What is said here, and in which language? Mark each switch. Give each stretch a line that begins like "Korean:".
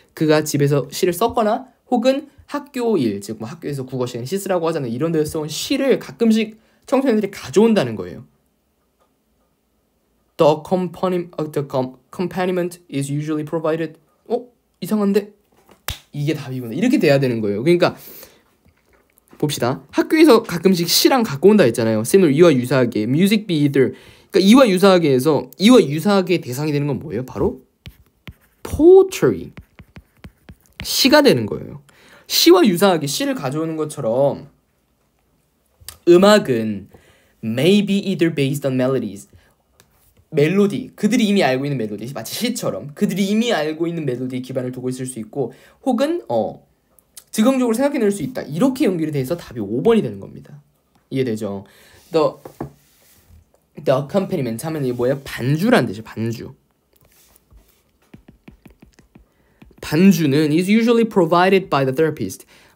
Korean: 그가 집에서 시를 썼거나 혹은 학교 일, 즉 뭐 학교에서 국어 시간에 시 쓰라고 하잖아요. 이런 데서 써온 시를 가끔씩 청소년들이 가져온다는 거예요.
English: The accompaniment is usually provided.
Korean: 이상한데? 이게 답이구나. 이렇게 돼야 되는 거예요. 그러니까 봅시다. 학교에서 가끔씩 시랑 갖고 온다 했잖아요. 쌤을 이와 유사하게
English: music be either.
Korean: 그러니까 이와 유사하게 해서 이와 유사하게 대상이 되는 건 뭐예요? 바로 poetry. 시가 되는 거예요. 시와 유사하게 시를 가져오는 것처럼 음악은
English: may be either based on melodies.
Korean: 멜로디, 그들이 이미 알고 있는 멜로디, 마치 시처럼 그들이 이미 알고 있는 멜로디에 기반을 두고 있을 수 있고 혹은 즉흥적으로 생각해낼 수 있다. 이렇게 연결이 돼서 답이 5번이 되는 겁니다. 이해되죠?
English: The accompaniment
Korean: 하면 이게 뭐예요? 반주란 뜻이에요. 반주. 반주는
English: is usually provided by the therapist.